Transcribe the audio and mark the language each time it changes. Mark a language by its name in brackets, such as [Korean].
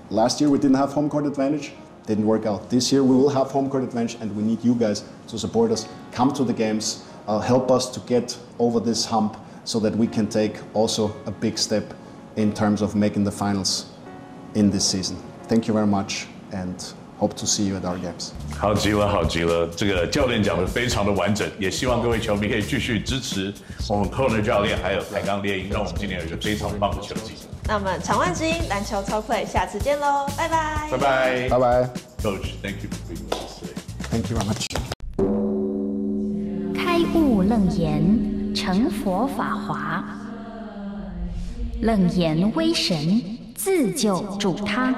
[English] Last year, we didn't have home court advantage. Didn't work out. This year, we will have home court advantage, and we need you guys to support us. Come to the games. Help us to get over this hump so that we can take also a big step in terms of making the finals in this season. Thank you very much, and... Hope to see you at our games. [Chinese] 好极了，好极了！这个教练讲的非常的完整，也希望各位球迷可以继续支持我们 Corner 教练还有台钢猎鹰，让我们今年有一个非常棒的球季。那我们长万之音篮球超快，下次见喽，拜拜，拜拜，拜拜 [English] ，Coach， thank you for being with us today， thank you very much。 [Chinese] 开悟楞严，成佛法华，楞严威神，自救助他。